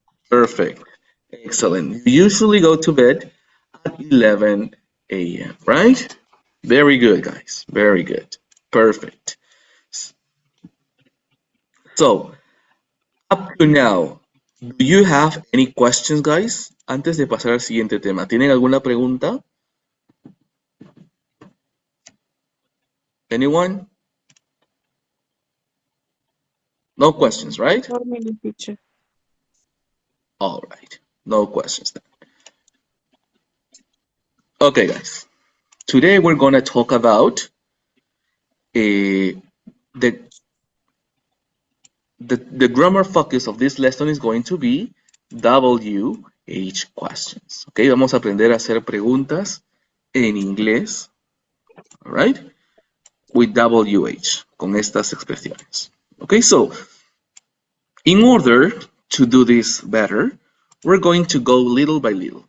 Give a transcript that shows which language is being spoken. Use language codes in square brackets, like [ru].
[en] Perfect. Excellent. You usually go to bed at 11 a.m., right? Very good, guys. Very good. Perfect. So, up to now, do you have any questions, guys? [es] Antes de pasar al siguiente tema, ¿tienen alguna pregunta? [en] Anyone? No questions, right? For me, teacher. All right. No questions then. Okay, guys. Today we're going to talk about the, the grammar focus of this lesson is going to be WH questions. [es] Okay, vamos a aprender a hacer preguntas en inglés. [en] All right? With WH, [es] con estas expresiones. [en] Okay, so in order to do this better, we're going to go little by little.